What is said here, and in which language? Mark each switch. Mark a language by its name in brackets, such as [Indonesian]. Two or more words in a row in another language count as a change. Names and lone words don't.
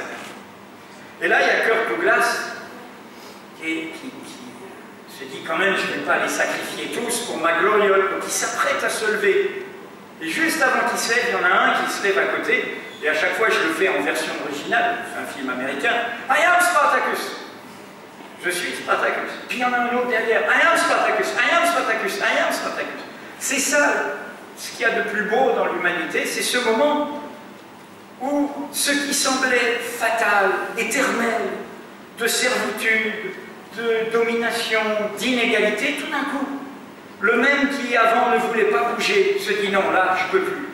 [French] Et là, il y a Kirk Douglas, se dit quand même, je ne vais pas les sacrifier tous pour ma gloriole. Donc il s'apprête à se lever. Et juste avant qu'il se lève, il y en a un qui se lève à côté. Et à chaque fois, je le fais en version originale, c'est un film américain. [English] I am Spartacus. [French] Je suis Spartacus. Puis il y en a un autre derrière. [English] I am Spartacus. I am Spartacus. I am Spartacus. [French] C'est ça ce qu'il y a de plus beau dans l'humanité, c'est ce moment où ce qui semblait fatal, éternel, de servitude, de domination, d'inégalité, tout d'un coup, le même qui avant ne voulait pas bouger se dit non, là, je ne peux plus.